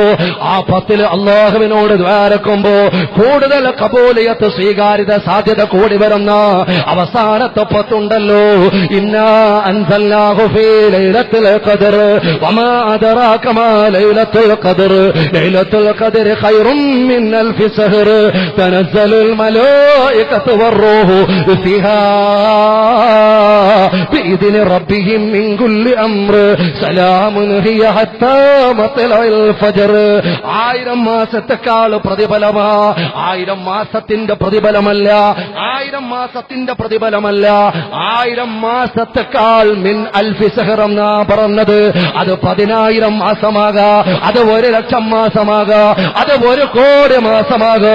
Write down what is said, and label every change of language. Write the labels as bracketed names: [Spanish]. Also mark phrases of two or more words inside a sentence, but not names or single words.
[Malayalam] ആ 10 അല്ലാഹുവിനോട് ദ്വാരക്കുമ്പോ കൂടുതൽ ഖബൂലിയത്ത്, സ്വീകാര്യത സാധ്യത കൂടി വരുന്ന അവസാനത്തെ 10 ഉണ്ടല്ലോ. [Arabic] إنا أنزلناه في ليلة القدر وما أدراك ما ليلة القدر ليلة القدر خير من ألف شهر تنزل الملائكة والروح فيها بإذن ربهم من كل أمر سلام هي حتى مطلع الفجر. [Malayalam] 1000 മാസത്തെക്കാൾ പ്രതിഫലമാ. 1000 മാസത്തിന്റെ പ്രതിഫലമല്ല, 1000 മാസത്തെക്കാൾ [Arabic] من ألف شهر [Malayalam] എന്നാ പറഞ്ഞത്. അത് 10,000 മാസമാകാ, അത് 1,00,000 മാസമാകാ, അത് 1,00,00,000 മാസമാകാ.